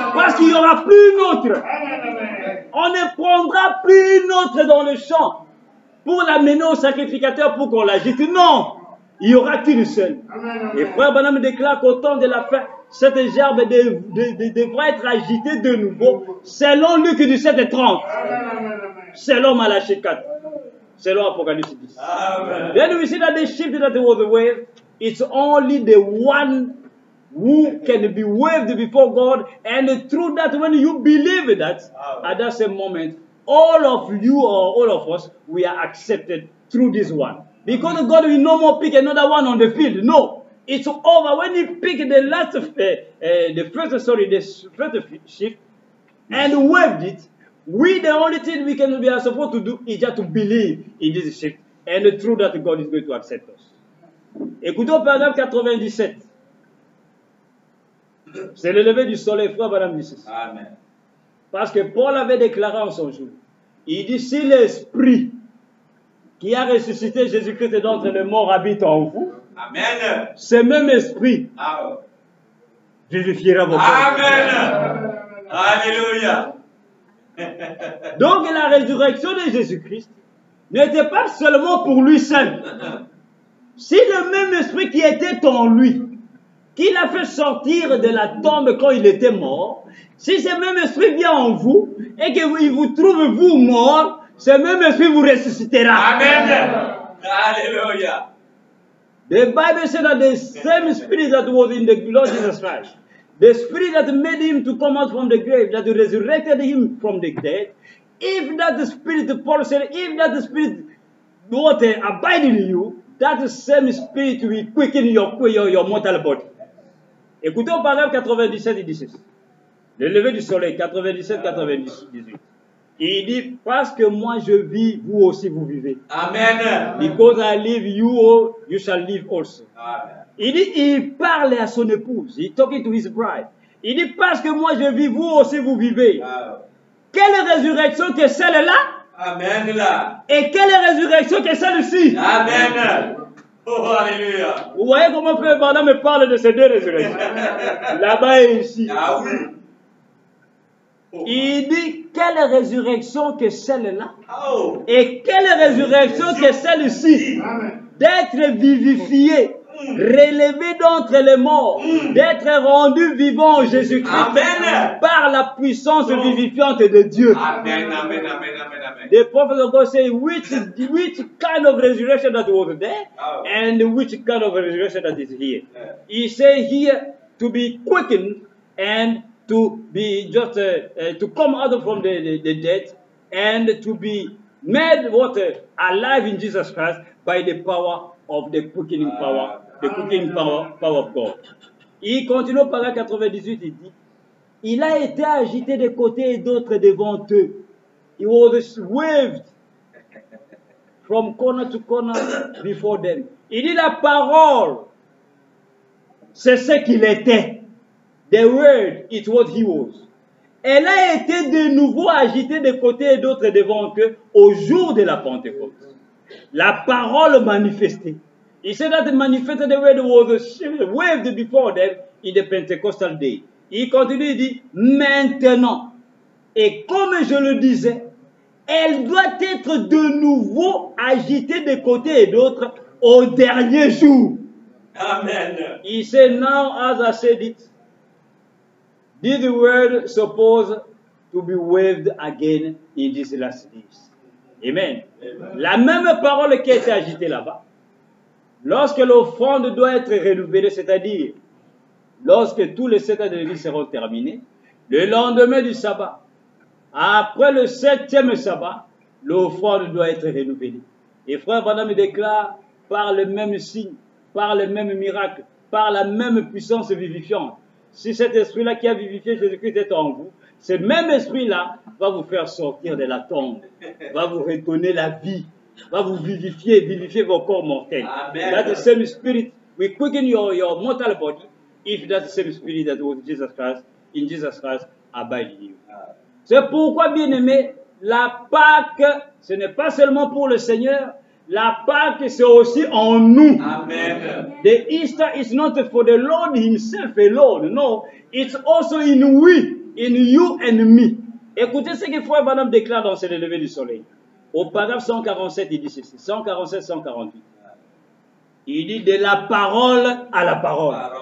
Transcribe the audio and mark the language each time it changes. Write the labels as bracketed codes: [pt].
[fr] Parce qu'il n'y aura plus une autre. On ne prendra plus une autre dans le champ pour l'amener au sacrificateur pour qu'on l'agite. Non, il n'y aura qu'une seule. Et frère Branham déclare qu'au temps de la fin, cette gerbe devra être agitée de nouveau, selon Luc 17:30, selon Malachie 4, selon Apocalypse 10. [en] Then we see that the sheep that was waved, it's only the one who can be waved before God, and through that, when you believe that, at that same moment, all of you or all of us, we are accepted through this one. Because God will no more pick another one on the field. No, it's over. When He picked the first shift and waved it, the only thing we are supposed to do is just to believe in this shift, and through that, God is going to accept us. [fr] Écoutons paragraphe 97. C'est le lever du soleil, frère, madame, Amen. Parce que Paul avait déclaré en son jour, il dit, si l'Esprit qui a ressuscité Jésus-Christ d'entre les morts habite en vous, Amen. Ce même Esprit vivifiera vos corps. Amen. Alléluia. Donc la résurrection de Jésus-Christ n'était pas seulement pour lui seul. Si le même Esprit qui était en lui, qui l'a fait sortir de la tombe quand il était mort, si ce même Esprit vient en vous et qu'il vous trouve vous mort, ce même Esprit vous ressuscitera. Amen. Hallelujah. [en] The Bible said that the same Spirit that was in the Lord Jesus Christ, the Spirit that made Him to come out from the grave, that resurrected Him from the dead, if that the Spirit, Paul said, if that the Spirit what abide in you, that same Spirit will quicken your mortal body. [fr] Écoutez au paragraphe 97 et 16. Le lever du soleil, 97-98. Il dit, parce que moi je vis, vous aussi vous vivez. Amen. [en] Because I live, you shall live also. Amen. [fr] Il dit, il parle à son épouse. [en] He's talking to his bride. [fr] Il dit, parce que moi je vis, vous aussi vous vivez. Amen. Quelle résurrection que celle-là? Amen. Et quelle résurrection que celle-ci? Amen. Oh, alléluia. Vous voyez comment Frère Barnabas me parle de ces deux résurrections? Là-bas et ici. Ah oui. Oh. Il dit, quelle résurrection que celle-là? Oh. Et quelle résurrection que celle-ci? D'être vivifié, relevé d'entre les morts, d'être rendu vivant en Jésus-Christ par la puissance vivifiante de Dieu. Amen, amen, amen, amen, amen. [en] The prophet of God say which kind of resurrection that was there and which kind of resurrection that is here. He say here to be quickened and to be just to come out from the dead and to be made alive in Jesus Christ by the power of the quickening power. The quickening power of God. [fr] Il continue au paragraphe 98, il dit, il a été agité de côté et d'autre devant eux. [en] He was waved from corner to corner before them. [fr] Il dit la parole, c'est ce qu'il était. [en] The word, it's what he was. [fr] Elle a été de nouveau agitée de côté et d'autre devant eux au jour de la Pentecôte. La parole manifestée. [en] He said that the manifested word was waved before them in the Pentecostal day. [fr] Il continue, il dit, maintenant, et comme je le disais, elle doit être de nouveau agitée de côté et d'autre au dernier jour. Amen. [en] He said, now as I said it, this word supposed to be waved again in these last days. Amen. Amen. [fr] La même parole qui a été agitée là-bas, lorsque l'offrande doit être renouvelée, c'est-à-dire lorsque tous les 7 ans de l'Église seront terminés, le lendemain du sabbat, après le 7e sabbat, l'offrande doit être renouvelée. Et frère Branham me déclare, par le même signe, par le même miracle, par la même puissance vivifiante, si cet esprit-là qui a vivifié Jésus-Christ est en vous, ce même esprit-là va vous faire sortir de la tombe, va vous redonner la vie, va vous vivifier vos corps mortels. Amen. [en] That the same spirit will quicken your mortal body if that same spirit that was in Jesus Christ abide in you. [fr] C'est pourquoi, bien aimé, la Pâque, ce n'est pas seulement pour le Seigneur, la Pâque c'est aussi en nous. Amen. [en] The Easter is not for the Lord himself alone, no, it's also in we, in you and me. [fr] Écoutez ce que Frère Branham déclare dans ce lever du soleil. Au paragraphe 147, il dit ceci, 147-148. Il dit de la parole à la parole.